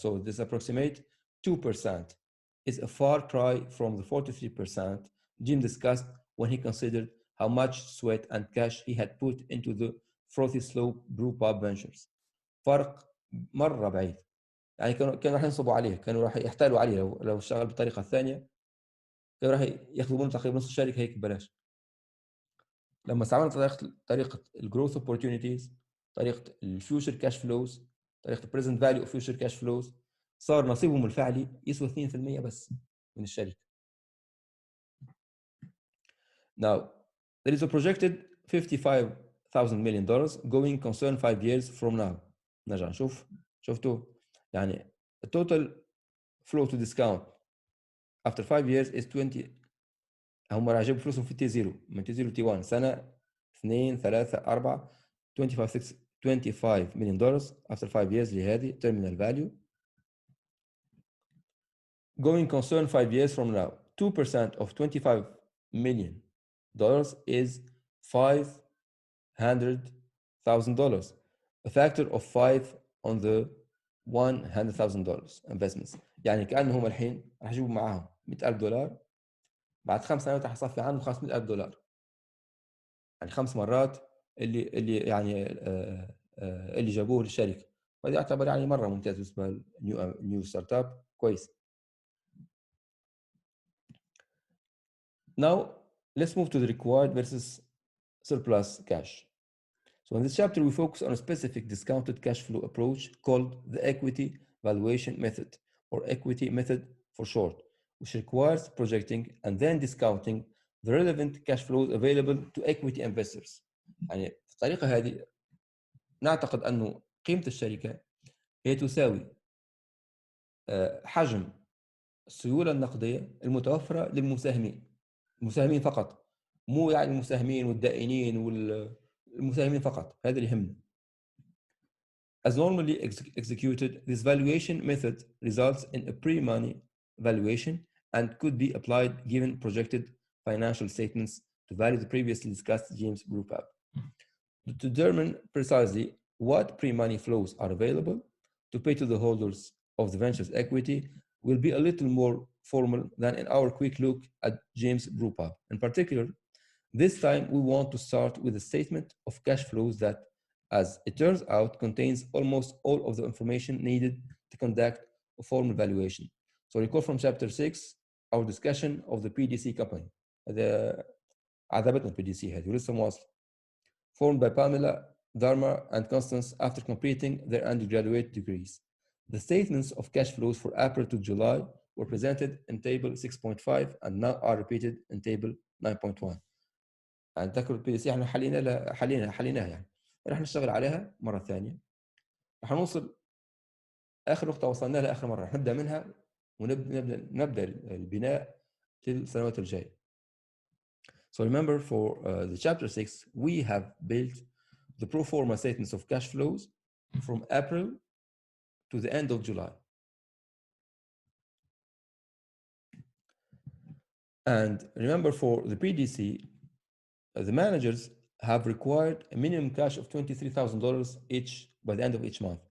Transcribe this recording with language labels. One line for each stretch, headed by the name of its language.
English: So this approximate 2% is a far cry from the 43% Jim discussed when he considered how much sweat and cash he had put into the frothy slope brew pub ventures.
Arabic: فرق مرة بعيد. يعني كانوا راح ينصبوا عليه، كانوا راح يحتالوا عليه لو اشتغل بالطريقة الثانية، كانوا راح ياخذوا منه تقريبا نص الشركة هيك ببلاش. لما استعملنا طريقة الجروث opportunities، طريقة الفيوتشر كاش فلوز، طريقة البريزنت فاليو اوف فيوتشر كاش فلوز، صار نصيبهم الفعلي يسوى 2% بس من الشركة.
English: Now there is a projected $55,000 million going concern 5 years from now.
Arabic: نرجع نشوف. شفتوا يعني
English: total flow to discount after 5 years is 20.
Arabic: هم راح يجيبوا فلوسهم في تي 0 من تي 0 تي 1 سنة 2 3 4
English: $25 million after 5 years
Arabic: لهذه
English: terminal value. Going concern 5 years from now, 2% of $25 million is $500,000, a factor of 5 on the $100,000 investments.
Arabic: يعني كأنهم الحين راح يجيبوا معاهم $100,000 بعد 5 سنوات راح يصفي عنهم $500,000. يعني 5 مرات اللي يعني اللي جابوه للشركه، وهذا يعتبر يعني مره ممتاز بالنسبه للنيو ستارت اب. كويس.
English: Now let's move to the required versus surplus cash. So in this chapter we focus on a specific discounted cash flow approach called the equity valuation method, or equity method for short, which requires projecting and then discounting the relevant cash flows available to equity investors.
Arabic: يعني الطريقه هذه نعتقد أنه قيمة الشركة هي تساوي حجم السيولة النقدية المتوفرة المساهمين فقط، مو يعني المساهمين والدائنين والمساهمين فقط. هذا اللي يهمنا.
English: As normally executed, this valuation method results in a pre-money valuation and could be applied given projected financial statements to value the previously discussed James Group app. To determine precisely what pre-money flows are available to pay to the holders of the venture's equity will be a little more formal than in our quick look at James Group app. In particular, this time we want to start with a statement of cash flows that, as it turns out, contains almost all of the information needed to conduct a formal valuation. So recall from chapter 6 our discussion of the PDC company.
Arabic: هذا عذبتنا PDC هذه ولسه مواصل.
English: Formed by Pamela, Dharma, and Constance after completing their undergraduate degrees. The statements of cash flows for April to July were presented in table 6.5 and now are repeated in table 9.1.
Arabic: يعني تذكروا البي دي سي احنا حليناها يعني راح نشتغل عليها مرة ثانية. راح نوصل آخر نقطة وصلنا لها آخر مرة، راح نبدأ منها ونبدأ البناء للسنوات الجاية.
English: So remember for the chapter 6 we have built the pro forma statements of cash flows from April to the end of July. And remember for the PDC, the managers have required a minimum cash of $23,000 each by the end of each month.